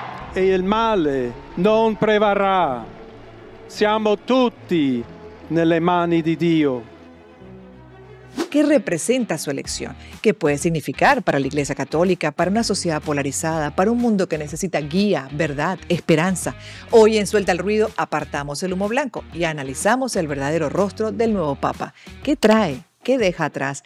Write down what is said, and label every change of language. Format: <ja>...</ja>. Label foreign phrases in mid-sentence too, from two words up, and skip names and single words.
<it>e il male non prevarrà. Siamo tutti nelle mani di Dio.</it> <es>¿Qué representa su elección? ¿Qué puede significar para la Iglesia Católica, para una sociedad polarizada, para un mundo que necesita guía, verdad, esperanza? Hoy en Suelta el Ruido apartamos el humo blanco y analizamos el verdadero rostro del nuevo Papa. ¿Qué trae? ¿Qué deja atrás?</es>